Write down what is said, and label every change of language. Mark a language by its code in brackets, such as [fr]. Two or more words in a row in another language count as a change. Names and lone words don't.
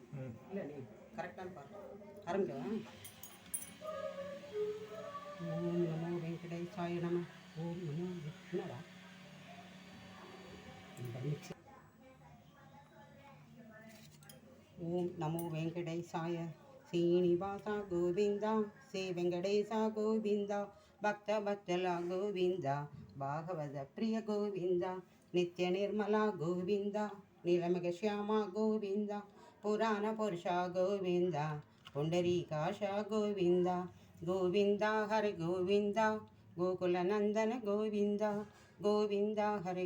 [ta] இல்லை நீ கரெக்டான பாட்டு ஆரம்பிக்கவா? [sa] ॐ नमो वेङ्कटेशाय नमः. [ta] ஓம் நமோ என்னடா மிக்சி. [sa] ஓம் நமோ வெங்கடேசாய శ్రీనివాస గోవింద శ్రీ వెంకటేశ గోవింద భక్త భక్తుల గోవింద భాగవత ప్రియ గోవింద నిత్య నిర్మల గోవింద నీలమగ శ్యామ గోవింద పురాణ పురుష గోవింద పుండరీకాశ గోవింద గోవింద హరి గోవింద గోకుల నందన గోవింద గోవింద హరి